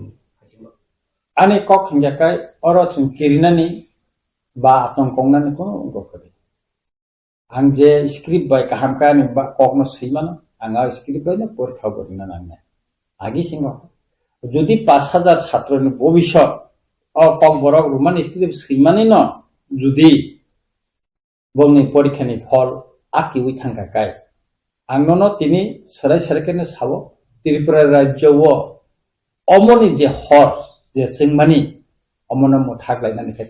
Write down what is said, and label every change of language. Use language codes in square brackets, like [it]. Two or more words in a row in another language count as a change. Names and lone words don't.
[trp] ani kok hingga kai oro chung kirinani ba atong kongnani ko gokori ang je script by kaham kani ba kokno seimano anga script by na porikha borina nangna agi singo jodi 5000 [bn] ছাত্রের ভবিষ্যৎ ও [trp] kokborok roman script seimani no jodi bongni porikhani phol aki ui thangka kai angnono tini sarai sarakene sabo Tripura rajyo wo omoni je hor je singmani omona mo thaklainani kai